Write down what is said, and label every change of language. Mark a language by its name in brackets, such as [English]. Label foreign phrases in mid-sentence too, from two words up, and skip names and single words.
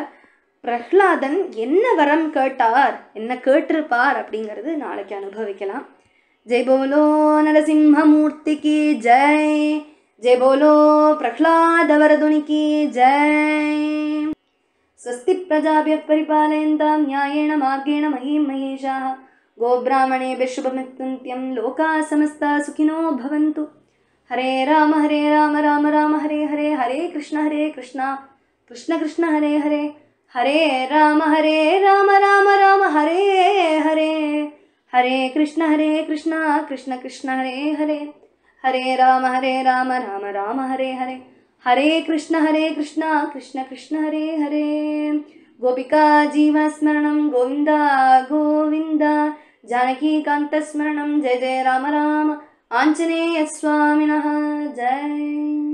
[Tamil] பிரஹ்லாதன் என்ன வரம் கேட்டார், என்ன கேட்டிருப்பார் அப்படிங்கிறது நாளைக்கு அனுபவிக்கலாம். [Hindi] जय बोलो [Tamil] நரசிம்மமூர்த்திக்கு ஜெய், [Hindi] जय बोलो [Tamil] பிரஹ்லாத வரதுனிக்கு ஜெய். [Sanskrit] स्वस्ति प्रजाभ्यः परिपालयन्तां न्यायेन मार्गेण महीं महेशाः गोब्राह्मणेभ्यः शुभमस्तु लोकाः समस्ताः सुखिनो भवन्तु. हरे राम राम राम हरे हरे, हरे कृष्ण कृष्ण हरे हरे, हरे राम राम राम हरे हरे, हरे कृष्ण कृष्ण कृष्ण हरे हरे, हरे राम राम राम हरे हरे, हरे कृष्ण कृष्ण कृष्ण हरे हरे. गोपिका जीवनस्मरणम् गोविन्दा गोविन्दा, जानकीकान्तस्मरणम् जय जय राम राम, आञ्जनेय स्वामिनः जय.